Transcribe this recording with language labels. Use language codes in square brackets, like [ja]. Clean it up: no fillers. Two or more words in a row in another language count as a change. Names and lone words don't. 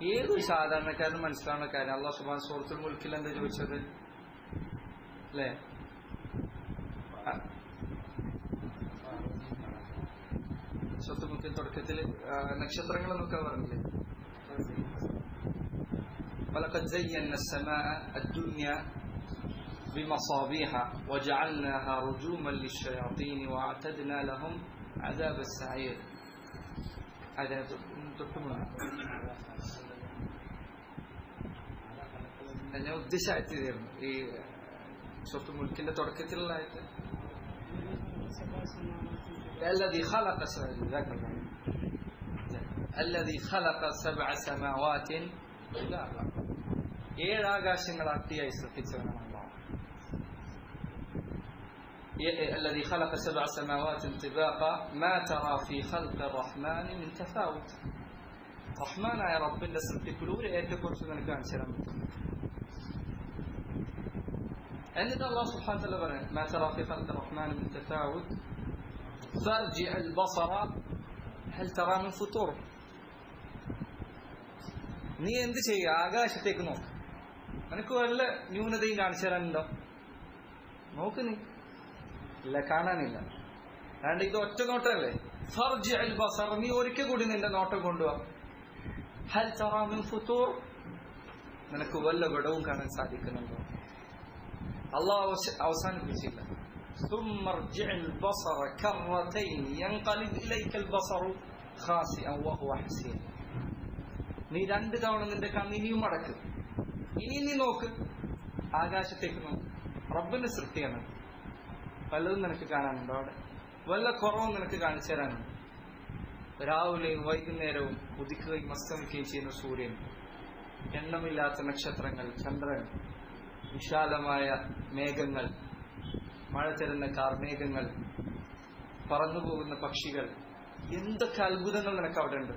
[ml] ഏതൊരു സാധാരണക്കാരനും മനസ്സിലാവുന്ന കാര്യം. [ar] الله سبحانه [ml] സൂറത്തുൽ മുൽക്കിൽ എന്താ ചോദിച്ചത് അല്ലേ? സൂറത്തുൽ മുൽക്കിൽ തുടക്കത്തിൽ നക്ഷത്രങ്ങൾ എന്നൊക്കെ പറഞ്ഞില്ലേ? [ar] ولقد زينا السماء الدنيا بمصابيح وجعلناها رجوما للشياطين واعتدنا لهم عذاب السعير. [ml] ഞാൻ ഉദ്ദേശിച്ചായിരുന്നു ഈ സൂറത്തുൽ മുൽക്കിന്റെ തുടക്കത്തിലുള്ള ആയത്ത് [ar] الذي خلق سبع سماوات طباقا. [ml] 7 ആകാശങ്ങൾ അട്ടിയായി സൃഷ്ടിച്ചവനാണ് അല്ലാഹു. [ar] الذي خلق 7 سماوات طباقا ما ترى في خلق الرحمن من تفاوت. [ml] റഹ്മാനായ റബ്ബിന്റെ സൃഷ്ടിപ്പിൽ ഒരു ഏറ്റക്കുറച്ച് നിനക്ക് കാണിച്ചു തരാൻ പറ്റും. [ar] എന്നിട്ട് الله سبحانه وتعالى പറഞ്ഞു ما ترى في خلق الرحمن من تفاوت فارجع البصر هل ترى من فطور. [ml] നീ എന്ത് ചെയ്യുക? ആകാശത്തേക്ക് നോക്ക്. നിനക്ക് വല്ല ന്യൂനതയും കാണിച്ചു തരാനുണ്ടോ? നോക്ക് നീ. ഇല്ല, കാണാനില്ല. അതുകൊണ്ട് ഇത് ഒറ്റ നോട്ടമല്ലേ? [ar] فارجع البصر, [ml] നീ ഒരിക്കൽ കൂടി നിന്റെ നോട്ടം കൊണ്ടുപോവാ. [ar] هل ترى من فطور, [ml] നിനക്ക് വല്ല വിടവും കാണാൻ സാധിക്കുന്നുണ്ടോ? അള്ളാഹു അവസാനിപ്പിച്ചില്ല. [ar] ثم ارجع البصر كرتين ينقلب إليك البصر خاسئا وهو حسير. [ml] നീ 2 തവണ നിന്റെ കണ്ണിനിയും മടക്ക്. ഇനി നീ നോക്ക്, ആകാശത്തേക്ക് നോക്ക്. റബ്ബിന്റെ സൃഷ്ടിയാണ്. പലതും നിനക്ക് കാണാനുണ്ടോ? അവിടെ വല്ല കുറവും നിനക്ക് കാണിച്ചു തരാനുണ്ട്. രാവിലെയും വൈകുന്നേരവും ഉദിക്കുകയും അസ്തമിക്കുകയും ചെയ്യുന്ന സൂര്യൻ, എണ്ണമില്ലാത്ത നക്ഷത്രങ്ങൾ, ചന്ദ്രൻ, വിശാലമായ മേഘങ്ങൾ, മഴ തരുന്ന കാർമേഘങ്ങൾ, പറന്നുപോകുന്ന പക്ഷികൾ, എന്തൊക്കെ അത്ഭുതങ്ങൾ നിനക്ക് അവിടെ ഉണ്ട്.